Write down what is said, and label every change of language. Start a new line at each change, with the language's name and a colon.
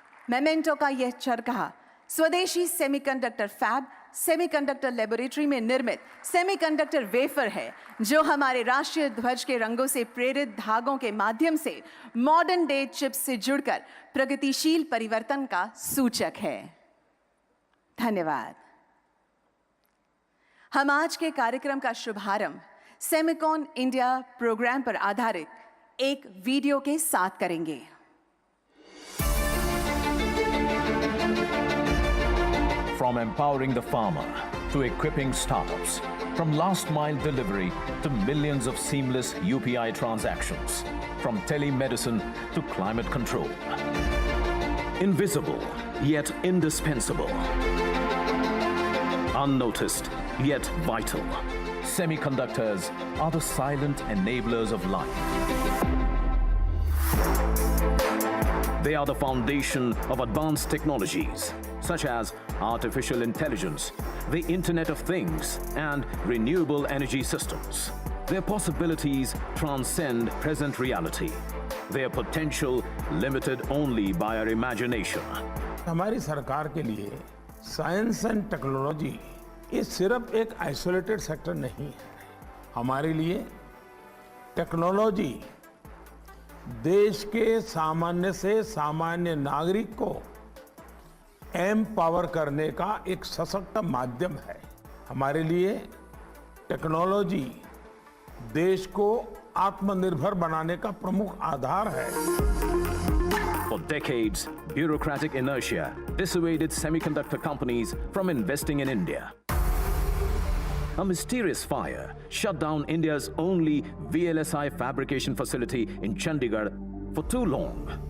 Hindi: Memento का यह चरखा स्वदेशी सेमीकंडक्टर फैब, सेमीकंडक्टर लेबोरेटरी में निर्मित सेमीकंडक्टर वेफर है, जो हमारे राष्ट्रीय ध्वज के रंगों से प्रेरित धागों के माध्यम से मॉडर्न डे चिप्स से जुड़कर प्रगतिशील परिवर्तन का सूचक है। धन्यवाद। हम आज के कार्यक्रम का शुभारंभ सेमिकॉन इंडिया प्रोग्राम पर आधारित एक वीडियो के साथ करेंगे।
English: From empowering the farmer to equipping startups, from last mile delivery to millions of seamless UPI transactions, from telemedicine to climate control. Invisible yet indispensable. Unnoticed yet vital. Semiconductors are the silent enablers of life. They are the foundation of advanced technologies such as artificial intelligence, the Internet of Things, and renewable energy systems. Their possibilities transcend present reality. Their potential limited only by our imagination.
Hindi: हमारी सरकार के लिए science and technology ये सिर्फ एक isolated sector नहीं है। हमारे लिए टेक्नोलॉजी देश के सामान्य से सामान्य नागरिक को एम्पावर करने का एक सशक्त माध्यम है। हमारे लिए टेक्नोलॉजी देश को आत्मनिर्भर बनाने का प्रमुख आधार है।
English: For decades, bureaucratic inertia dissuaded semiconductor companies from investing in India. A mysterious fire shut down India's only VLSI fabrication facility in Chandigarh for too long.